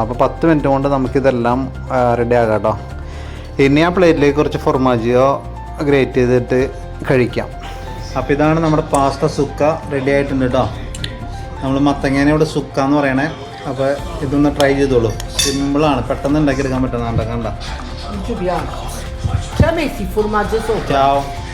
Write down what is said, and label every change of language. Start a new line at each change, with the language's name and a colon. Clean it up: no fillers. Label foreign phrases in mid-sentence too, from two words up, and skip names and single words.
Malayalam: അപ്പോൾ 10 മിനിറ്റ് കൊണ്ട് നമുക്കിതെല്ലാം റെഡി ആകാം കേട്ടോ. ഇനി ആ പ്ലേറ്റിലേക്ക് കുറച്ച് ഫോർമാജിയോ ഗ്രേറ്റ് ചെയ്തിട്ട് കഴിക്കാം. അപ്പോൾ ഇതാണ് നമ്മുടെ പാസ്ത സുക്ക റെഡി ആയിട്ടുണ്ട് കേട്ടോ. നമ്മൾ മത്തങ്ങേനെ ഇവിടെ സുക്ക എന്ന് പറയണേ. അപ്പോൾ ഇതൊന്ന് ട്രൈ ചെയ്തോളൂ. സിമ്പിളാണ്, പെട്ടെന്ന് ഉണ്ടാക്കിയെടുക്കാൻ പറ്റുന്ന. കണ്ട
Italian: Ci abbiamo. Ci ha messo il formaggio sopra? Ciao.